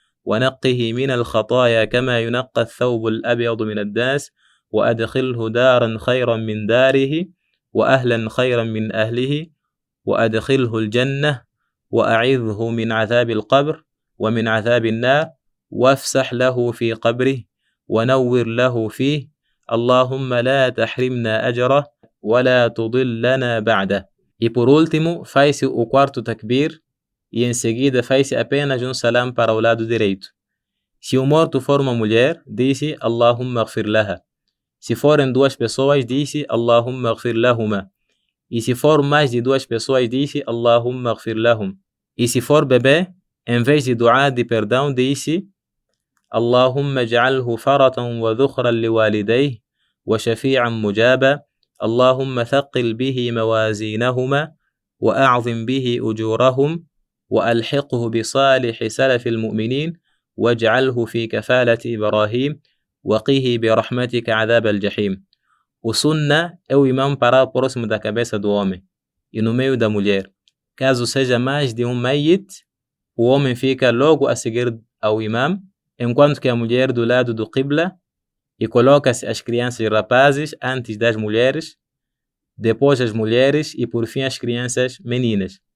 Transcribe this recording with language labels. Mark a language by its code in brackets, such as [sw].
[ar] ونقه من الخطايا كما ينقى الثوب الأبيض من الدنس وأدخله دارا خيرا من داره وأهلا خيرا من أهله وأدخله الجنة وأعذه من عذاب القبر ومن عذاب النار وافسح له في قبره ونور له فيه اللهم لا تحرمنا أجره ولا تضلنا بعده. [pt] E por último, faz-se o quarto takbir e em seguida faz-se apenas um salam para o lado direito. Se o morto for uma mulher, diz-se [ar] Allahumma ighfir laha. [pt] Se forem duas pessoas, diz-se [ar] Allahumma ighfir lahuma. [pt] E se for mais de duas pessoas, diz-se [ar] Allahumma ighfir lahum. [pt] E se for bebê, em vez de dua de perdão, diz-se [ar] اللهم اجعله فرة وذخرا لوالديه وشفيعا مجابا اللهم ثقل به موازينهما وأعظم به أجورهم وألحقه بصالح سلف المؤمنين واجعله في كفالة إبراهيم وقيه برحمتك عذاب الجحيم. [pt] O sunna é o imam parar próximo da cabeça do homem e no meio da mulher. Caso seja mais de um mayit, o homem fica logo a seguir ao imam, enquanto que a mulher do lado do qibla, e coloca-se as crianças rapazes antes das mulheres, depois as mulheres e por fim as crianças meninas.